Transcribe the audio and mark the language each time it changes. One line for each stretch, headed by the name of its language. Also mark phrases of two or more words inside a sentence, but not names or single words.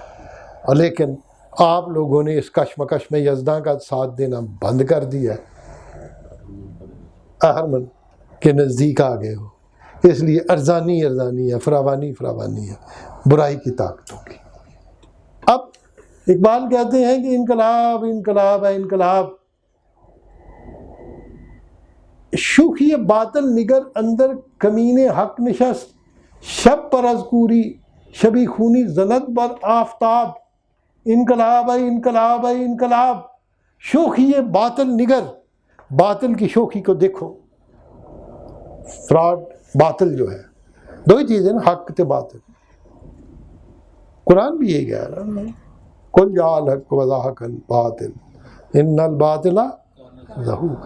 Urdu: اور لیکن آپ لوگوں نے اس کشمکش میں یزدان کا ساتھ دینا بند کر دیا ہے، اہرمن کے نزدیک آ گئے ہو، اس لیے ارزانی ہے، فراوانی ہے برائی کی طاقتوں کی. اب اقبال کہتے ہیں کہ انقلاب ہے انقلاب،
Persian: شوخی باطل نگر اندر کمین حق نشست، شب پر از کوری شبی خونی زند بر آفتاب.
Urdu: انقلاب ہے انقلاب،
Persian: شوخی باطل نگر،
Urdu: باطل کی شوخی کو دیکھو. فراڈ باطل جو ہے، دو ہی چیزیں نا، حق تے باطل. قرآن بھی یہی کہہ رہا ہے،
Arabic: قل جاء الحق وزهق الباطل ان الباطل زہوق.